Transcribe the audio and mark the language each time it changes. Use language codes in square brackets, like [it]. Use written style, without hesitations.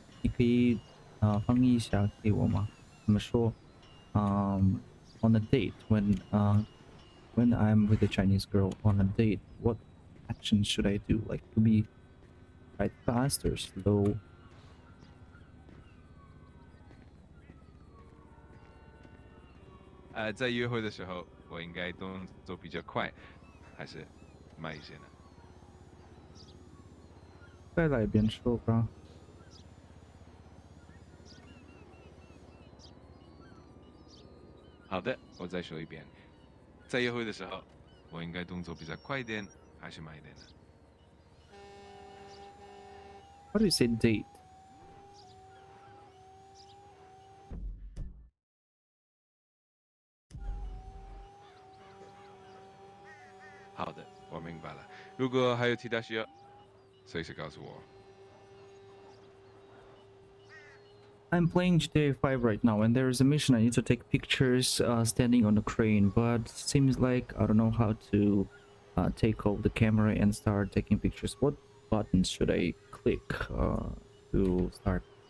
[zh] 你可以翻译一下给我吗？怎么说？ [en] On a date when I'm with a Chinese girl on a date, what action should I do? Like to be right fast or slow? [zh] 在约会的时候，我应该动作比较快，还是慢一些呢？再来一遍说吧。好的，我再说一遍。在约会的时候，我应该动作比较快一点，还是慢一点呢？ [en] How do you say date? [zh] 好的，我明白了。如果还有其他需要，随时告诉我。 [en] I'm playing GTA 5 right now, and there is a mission I need to take pictures standing on a crane, but seems like I don't know how to take off the camera and start taking pictures. What buttons should I click to start?